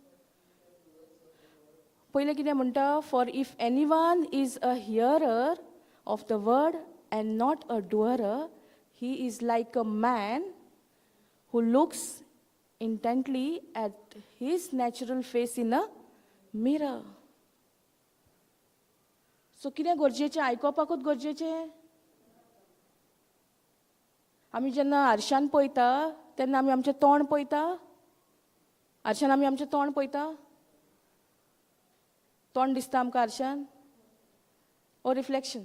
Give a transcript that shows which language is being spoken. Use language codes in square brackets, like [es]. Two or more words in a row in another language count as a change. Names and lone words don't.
[kok] पयलें कितें म्हणटा? [en] for if any one is a hearer of the word and not a doer, he is like a man who looks intently at his natural face in a mirror. [kok] सो कितें गरजेचें? आयकोपाकूच गरजेचें? आमी जेन्ना आरशान पळयता तेन्ना आमी आमचें तोंड पळयता? आरशान आमी आमचें तोंड पळयता? तोंड दिसता आमकां आरशान? ओ रिफ्लेक्शन?